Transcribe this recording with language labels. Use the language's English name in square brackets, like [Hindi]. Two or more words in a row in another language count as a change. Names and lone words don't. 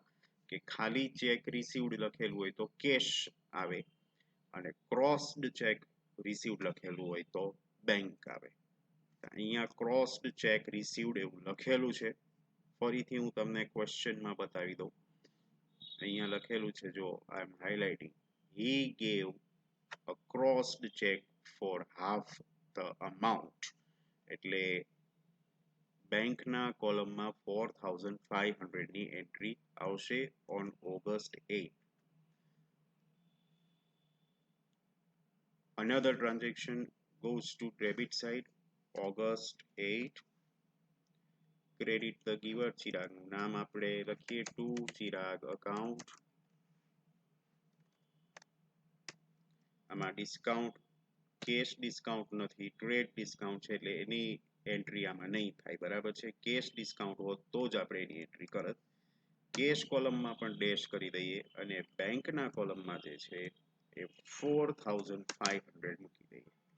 [Gujarati] કે ખાલી [English] cheque received [Gujarati] લખેલું હોય તો કેશ આવે અને [English] crossed cheque received [Gujarati] લખેલું હોય તો બેંક આવે અહીંયા [English] crossed cheque received [Gujarati] એવું લખેલું છે ફરીથી હું તમને ક્વેશ્ચનમાં બતાવી દઉં અહીંયા લખેલું છે જો [English] I am highlighting he gave a crossed check for half the amount [Gujarati] એટલે બેંકના કોલમમાં 4500 ની એન્ટ્રી આવશે [English] on August 8 another transaction goes to debit side August 8 credit the giver [Gujarati] ચિરાગનું નામ આપણે લખીએ [English] to ચિરાગ account [Gujarati] આમાં [English] discount cash discount [Gujarati] નથી [English] trade discount [Gujarati] છે એટલે એની એન્ટ્રી આમાં નહીં થાય બરાબર છે [English] cash discount [Gujarati] હોત તો જ આપણે એની એન્ટ્રી કરત [English] cash columnમાં [Gujarati] પણ ડેશ કરી દઈએ અને બેંકના કોલમમાં જે છે એ 4500 મૂકી દઈએ